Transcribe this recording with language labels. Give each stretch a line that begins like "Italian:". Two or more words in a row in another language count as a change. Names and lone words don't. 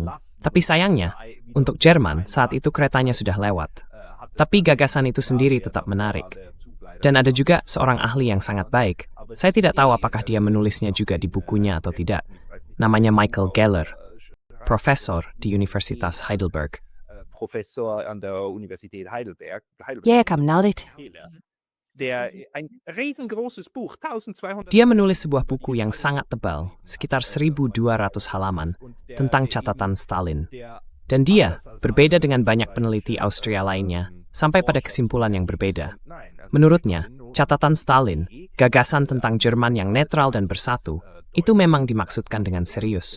Indonesian: Tapi sayangnya, untuk Jerman saat itu keretanya sudah lewat. Tapi gagasan itu sendiri tetap menarik. Dan ada juga seorang ahli yang sangat baik. Saya tidak tahu apakah dia menulisnya juga di bukunya atau tidak. Namanya Michael Geller, profesor di Universitas Heidelberg.
German: Professor an der Universität Heidelberg. Ja, kam nalit. Ein riesengroßes Buch, 1200.
Indonesian: Dia menulis sebuah buku yang sangat tebal, sekitar 1.200 halaman, tentang catatan Stalin. Dan dia, berbeda dengan banyak peneliti Austria lainnya, sampai pada kesimpulan yang berbeda. Menurutnya, catatan Stalin, gagasan tentang Jerman yang netral dan bersatu, itu memang dimaksudkan dengan serius.